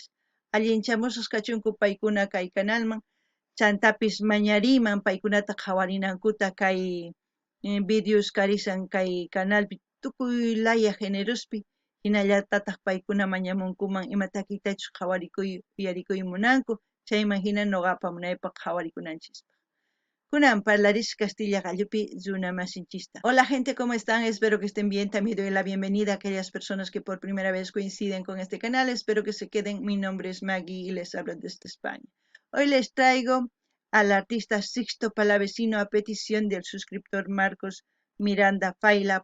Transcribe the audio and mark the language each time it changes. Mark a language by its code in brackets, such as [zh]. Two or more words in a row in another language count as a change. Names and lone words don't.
[qu] Allinchamusqas kachunku paykuna kay canalman, chantapis mañariyman paykunata qhawarinankuta kay videos karisan kay canalpi tukuy laya generospi, hinallatataq paykuna mañamunkuman ima takiytachus qhawarikuy uyarikuy munanku, chayman hina noqapa munaypaq qhawarikunanchis. Kunan parlaris Castilla gallupi runa masinchista. [es] Hola gente, ¿cómo están? Espero que estén bien. También doy la bienvenida a aquellas personas que por primera vez coinciden con este canal. Espero que se queden. Mi nombre es Maggie y les hablo desde España. Hoy les traigo al artista Sixto Palavecino a petición del suscriptor Marcos Miranda Fayla.